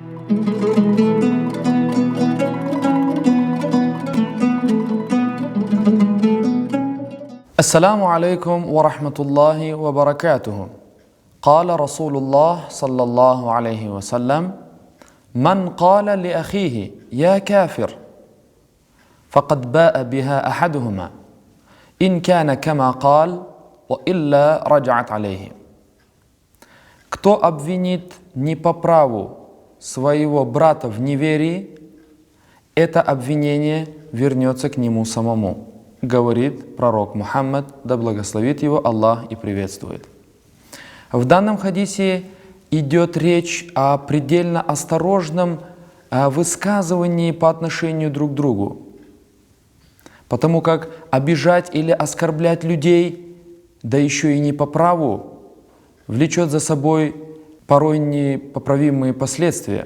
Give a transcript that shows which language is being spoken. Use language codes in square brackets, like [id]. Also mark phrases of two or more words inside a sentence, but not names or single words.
[ar] السلام عليكم ورحمة الله وبركاته. قال رسول الله صلى الله عليه وسلم: من قال لأخيه يا كافر فقد باء بها أحدهما إن كان كما قال وإلا رجعت عليه. [ru] Кто обвинит не по праву своего брата в неверии, это обвинение вернется к нему самому, говорит пророк Мухаммад, да благословит его Аллах и приветствует. В данном хадисе идет речь о предельно осторожном высказывании по отношению друг к другу, потому как обижать или оскорблять людей, да еще и не по праву, влечет за собой порой непоправимые последствия.